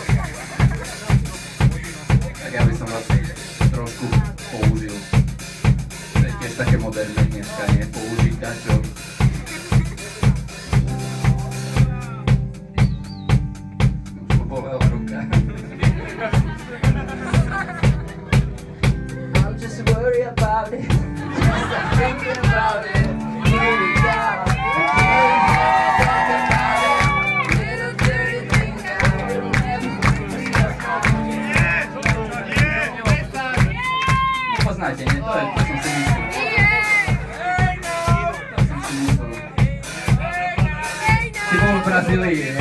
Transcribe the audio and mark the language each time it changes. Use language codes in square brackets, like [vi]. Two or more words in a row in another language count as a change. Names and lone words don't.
[sk] Ja by som vlastne trošku použil. To je tiež také moderné dneska, nie? Použiť dačo. Už ma bolela ruka. [en] I'll just worry about it. Just stop thinking about it. Here we go. [sk] Poznáte, nie? To som si myslel. Si bol v Brazílii, nie?